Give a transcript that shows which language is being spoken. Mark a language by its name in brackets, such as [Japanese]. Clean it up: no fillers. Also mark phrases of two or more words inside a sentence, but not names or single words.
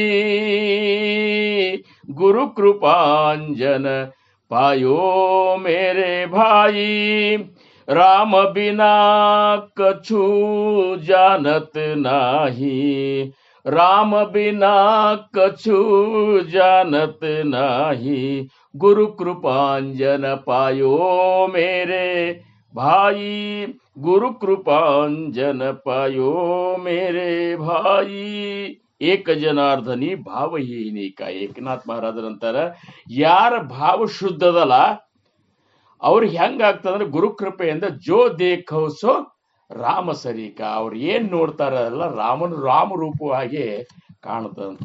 [Hindi] गुरु कृपांजन पायो मेरे भाई, राम बिना कछु जानत नाही, राम बिना कछु जानत नाही, गुरु कृपांजन पायो मेरे भाई, गुरु कृपांजन पायो मेरे भाई. [Marathi] एक जनार्दनी भावहीनिक. [Kannada] ಏಕನಾಥ್ ಮಹಾರಾಜರಂತಾರ, ಯಾರ ಭಾವ ಶುದ್ಧದಲ್ಲ ಅವ್ರಿಗೆ ಹೆಂಗಾಗ್ತದಂದ್ರೆ ಗುರುಕೃಪೆಯಿಂದ [Hindi] जो देखौ सो राम सरीक, [Kannada] ಅವ್ರು ಏನ್ ನೋಡ್ತಾರಲ್ಲ ರಾಮರೂಪವಾಗಿ ಕಾಣುತ್ತಂತ.